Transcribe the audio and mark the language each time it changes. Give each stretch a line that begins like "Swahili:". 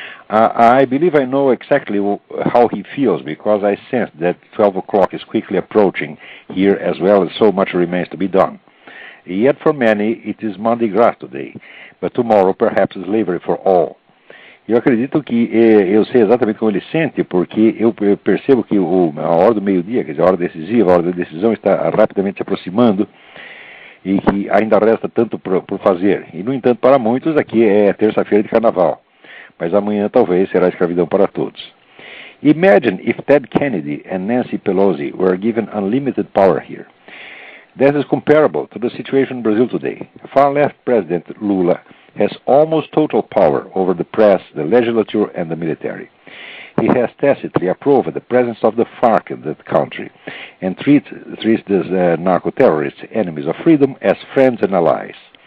English: I believe I know exactly how he feels, because I sense that 12 o'clock is quickly approaching here, as well as so much remains to be done. Yet for many it is Mardi Gras today, but tomorrow perhaps slavery for all.
Portuguese: Eu acredito que eu sei exatamente como ele sente, porque eu percebo que a hora do meio-dia, quer dizer, a hora decisiva, a hora da decisão está rapidamente se aproximando, e que ainda resta tanto por fazer. E, no entanto, para muitos, aqui é terça-feira de carnaval. Mas amanhã talvez será escravidão para todos.
English: Imagine if Ted Kennedy and Nancy Pelosi were given unlimited power here. That is comparable to the situation in Brazil today. Far-left President Lula has almost total power over the press, the legislature, and the military. He has tacitly approved the presence of the FARC in that country and treats these narco-terrorists, enemies of freedom, as friends and allies.